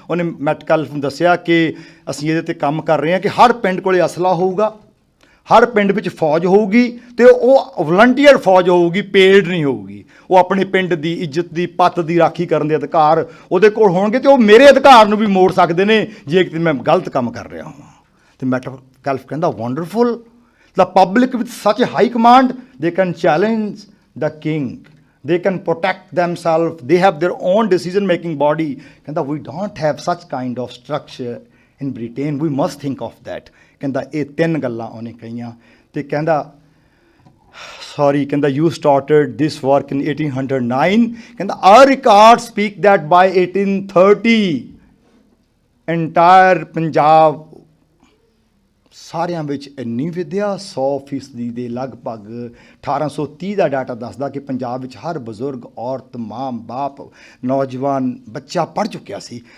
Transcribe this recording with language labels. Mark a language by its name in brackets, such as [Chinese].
[Punjabi] ਉਹਨੇ ਮੈਟਕੈਲਫ ਨੂੰ ਦੱਸਿਆ ਕਿ ਅਸੀਂ ਇਹਦੇ 'ਤੇ ਕੰਮ ਕਰ ਰਹੇ ਹਾਂ ਕਿ ਹਰ ਪਿੰਡ ਕੋਲੇ ਅਸਲਾ ਹੋਊਗਾ, ਹਰ ਪਿੰਡ ਵਿੱਚ ਫੌਜ ਹੋਊਗੀ, ਅਤੇ ਉਹ ਵਲੰਟੀਅਰ ਫੌਜ ਹੋਊਗੀ, ਪੇਡ ਨਹੀਂ ਹੋਊਗੀ। ਉਹ ਆਪਣੇ ਪਿੰਡ ਦੀ ਇੱਜ਼ਤ ਦੀ, ਪੱਤ ਦੀ ਰਾਖੀ ਕਰਨ ਦੇ ਅਧਿਕਾਰ ਉਹਦੇ ਕੋਲ ਹੋਣਗੇ, ਅਤੇ ਉਹ ਮੇਰੇ ਅਧਿਕਾਰ ਨੂੰ ਵੀ ਮੋੜ ਸਕਦੇ ਨੇ ਜੇ ਕਿਤੇ ਮੈਂ ਗਲਤ ਕੰਮ ਕਰ ਰਿਹਾ ਹਾਂ। ਅਤੇ ਮੈਟਕੈਲਫ ਕਹਿੰਦਾ wonderful, [English] the public with such a high command, they can challenge the king, they can protect themselves, they have their own decision making body. [Punjabi] ਕਹਿੰਦਾ [English] we don't have such kind of structure in Britain, we must think of that. [Punjabi] ਕਹਿੰਦਾ ਇਹ 3 ਗੱਲਾਂ ਉਹਨੇ ਕਹੀਆਂ, ਤੇ ਕਹਿੰਦਾ [English] sorry, [Punjabi] ਕਹਿੰਦਾ [English] you started this work in 1809, [Punjabi] ਕਹਿੰਦਾ [English] our records speak that by 1830 entire [Punjabi] Punjab ਸਾਰਿਆਂ ਵਿੱਚ ਇੰਨੀ ਵਿੱਦਿਆ 100% ਦੇ ਲਗਭਗ 1830 ਦਾ ਡਾਟਾ ਦੱਸਦਾ ਕਿ ਪੰਜਾਬ ਵਿੱਚ ਹਰ ਬਜ਼ੁਰਗ, ਔਰਤ, ਮਾਂ, ਬਾਪ, ਨੌਜਵਾਨ, ਬੱਚਾ ਪੜ੍ਹ ਚੁੱਕਿਆ ਸੀ।